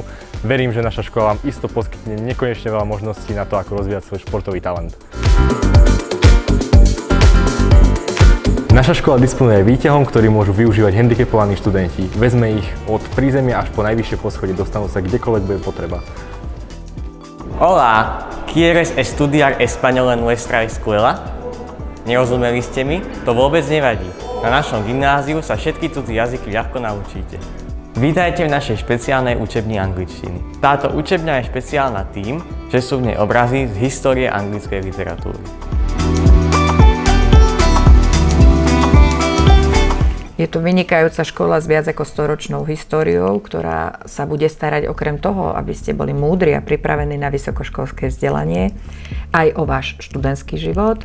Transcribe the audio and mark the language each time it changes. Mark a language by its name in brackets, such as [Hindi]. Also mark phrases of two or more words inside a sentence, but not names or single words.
[Slovak] Verím, že naša škola vám isto poskytne nekonečne veľa možností na to, ako rozvíjať svoj športový talent. Naša škola disponuje výťahom, ktorý môžu využívať handicapovaní študenti. Vezme ich od prízemia až po najvyššie poschodie, dostanú sa kdekoľvek bude potreba. [Spanish] Hola, ¿quieres estudiar español en nuestra escuela? [Slovak] Nerozumeli ste mi? To vôbec nevadí. Na našom gymnáziu sa všetky cudzie jazyky ľahko naučíte. Vítajte v našej špeciálnej učebni angličtiny. Táto učebňa je špeciálna tým, že sú v nej obrazy z histórie anglickej literatúry. Je to vynikajúca škola s viac ako 100-ročnou históriou, ktorá sa bude starať okrem toho, aby ste boli múdri a pripravení na vysokoškolské vzdelanie, aj o váš študentský život.